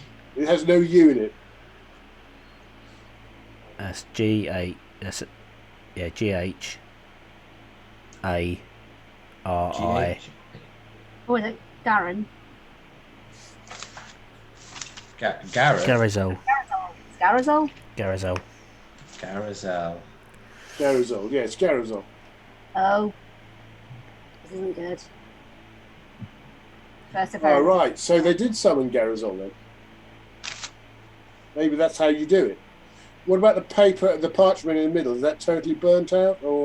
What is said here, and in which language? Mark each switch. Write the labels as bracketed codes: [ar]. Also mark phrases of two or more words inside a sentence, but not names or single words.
[en] It has no U in it. That's G8. That's GH A R I. Oh, is it Darren? Gareth. Garizol. Scarazol? Garizol. Garizol. Garizol, yeah, it's Garizol. Oh. This isn't good. First of Oh, all. right. So they did summon Garizol then. Maybe that's how you do it. What about the paper, the parchment in the middle? Is that totally burnt out, or?